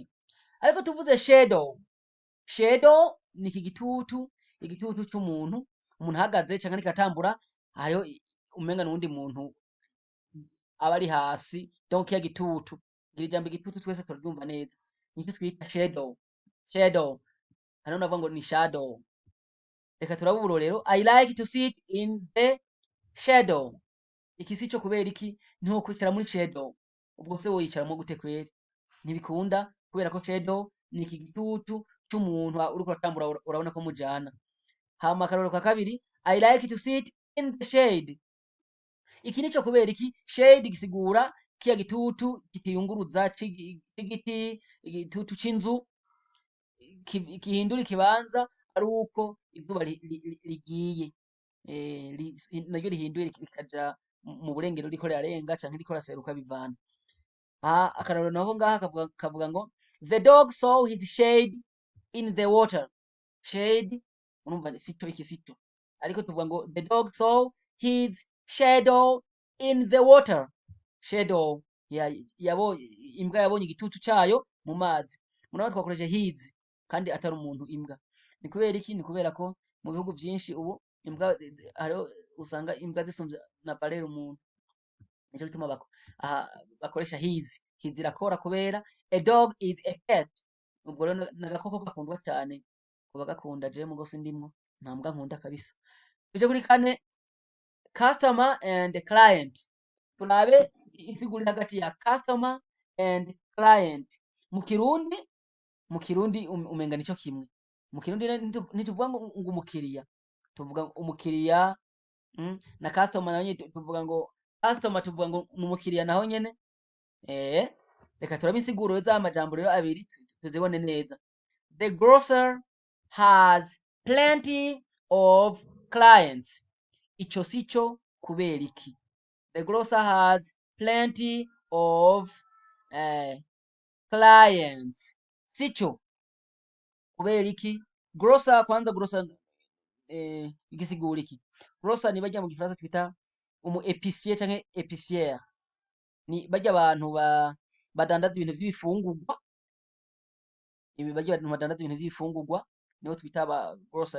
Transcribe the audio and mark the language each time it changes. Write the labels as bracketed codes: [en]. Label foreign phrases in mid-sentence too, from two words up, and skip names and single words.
[rn] Ariko tuvuze shadow ni iki igitutu c'umuntu, umuntu ahagaze canke ariko atambura, hariho umenga n'uwundi muntu aba ari hasi, donc ya gitutu. Iri jambo igitutu twese turaryumva neza, nico twita shadow. Hano navuga ngo ni shadow. Reka turabe uburorero, [en] I like to sit in the shadow. [rn] Iki sico kubera iki? Ntiho kwicara muri shadow. Ubwo se woyicaramo gute kweri? Ntibikunda, kubera ko shadow ni iki gitutu c'umuntu uriko atambura, urabona ko mujana. Hama akarorero ka kabiri, [en] I like to sit in the shade. [rn] Iki nico kubera iki? Shade gisigura kiya gitutu kitiyunguruza c'igiti, igitutu c'inzu kihindura ikibanza ari uko izuba rigiye, naryo rihinduye rikaja mu burengero riko rirarenga canke riko raseruka bivana. Akarorero naho ngaha kavuga ngo [en] the dog saw his shade in the water. [rn] Shade urumva sito, iki sito, ariko tuvuga ngo [en] the dog saw his shadow in the water. [rn] Shadow imbwa yabonye igitutu cayo mu mazi. Murabona twakoresheje his kandi atari umuntu imbwa. Ni kubera iki? Ni kubera ko mu bihugu vyinshi ubu imbwa hariho usanga imbwa zisumvya na valeur umuntu. Nico gituma aha bakoresha his irakora kubera [en] a dog is a pet. [rn] Ubwo rero n'agakoko gakundwa cane kuba gakunda jewe mugo sindimwo nta mbwa nkunda kabisa. Tuje kuri kane, [en] customer and client. [rn] Turabe insiguro hagati ya [en] customer and client. [rn] Mu Kirundi umenga nico kimwe. Mu Kirundi ntituvuga ngo umukiriya, tuvuga umukiriya na customer naho nyene tuvuga ngo customer, tuvuga ngo umukiriya naho nyene. Reka turabe insiguro z'amajambo rero abiri tuzibone neza. [en] The grocer has plenty of clients. [rn] Ico sico kubera iki? [en] The grocer has plenty of clients. [rn] Sico kubera iki? Grocer, kwanza grocer igisigura iki? Grocer ni barya mu gifaransa twita umu épicier canke épicière. Ni barya abantu badandaza ibintu vy'ibifungurwa. Barya abantu badandaza ibintu vy'ibifungurwa nibo twita aba grocer.